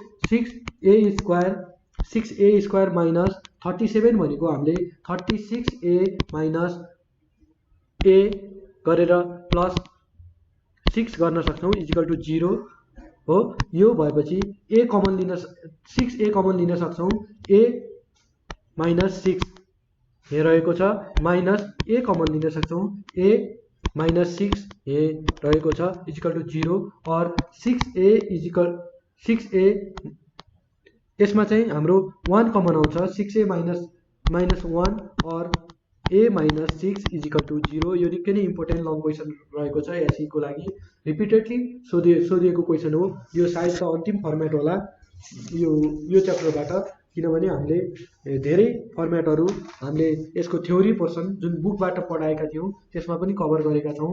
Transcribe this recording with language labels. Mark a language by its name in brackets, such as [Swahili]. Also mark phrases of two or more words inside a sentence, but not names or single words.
[Nepali] 6a [English] square minus [Nepali] 37 भनेको हामीले 36a [English] minus a [Nepali] गरेर प्लस 6 गर्न सक्छौँ [English] equal to [Nepali] 0 हो। यो भएपछि [English] a common [Nepali] लिन 6a कमन लिन सक्छौँ। [English] a minus [Nepali] 6 यहाँ रहेको छ, [English] minus a common [Nepali] लिन सक्छौँ। [English] a minus [Nepali] 6 यहाँ रहेको छ [English] equal to [Nepali] 0 और 6a यसमा चाहिँ हाम्रो 1 कमन आउँछ। 6a माइनस 1 और [English] a minus [Nepali] 6 [English] equal to [Nepali] 0। यो निकै नै [English] important long question [Nepali] रहेको छ एसई को लागि। रिपिटेडली सोधिएको क्वेसन हो। यो सायद त अन्तिम फर्मेट होला यो च्याप्टरबाट, किनभने हामीले धेरै फर्मेटहरू हामीले यसको [English] theory portion [Nepali] जुन बुकबाट पढाएका थियौँ त्यसमा पनि कभर गरेका छौँ।